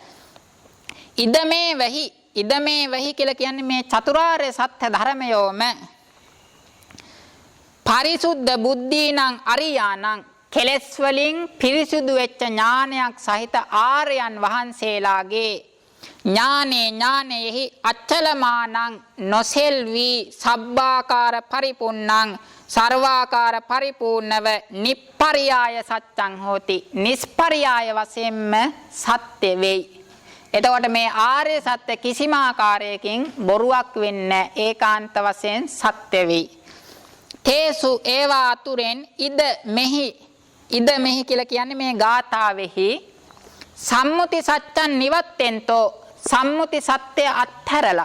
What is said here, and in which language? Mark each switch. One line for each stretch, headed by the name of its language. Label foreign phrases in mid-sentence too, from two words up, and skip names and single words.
Pali: ඉදමේ වෙහි
Sinhala: කියලා කියන්නේ මේ චතුරාර්ය සත්‍ය ධර්මයෝම
Pali: පරිසුද්ධ බුද්ධීනං අරියානං
Sinhala: කෙලෙස් වලින් පිරිසුදු වෙච්ච ඥානයක් සහිත ආර්යයන් වහන්සේලාගේ ඥානෙහි අච්චලමානං නොසෙල්වි සබ්බාකාර පරිපූර්ණං සර්වාකාර පරිපූර්ණව
Pali: නිප්පරියාය සත්‍යං හෝති.
Sinhala: නිස්පරියාය වශයෙන්ම සත්‍ය වෙයි. එතකොට මේ ආර්ය සත්‍ය කිසිම ආකාරයකින් බොරුවක් වෙන්නේ ඒකාන්ත වශයෙන් සත්‍ය වෙයි. තේසු ඒවා අතුරෙන්
Pali: ඉද මෙහි
Sinhala: කියලා කියන්නේ මේ ගාථාවෙහි
Pali: සම්මුති සත්‍යං නිවත්තෙන්තෝ
Sinhala: සම්මුති සත්‍ය අත්හැරලා.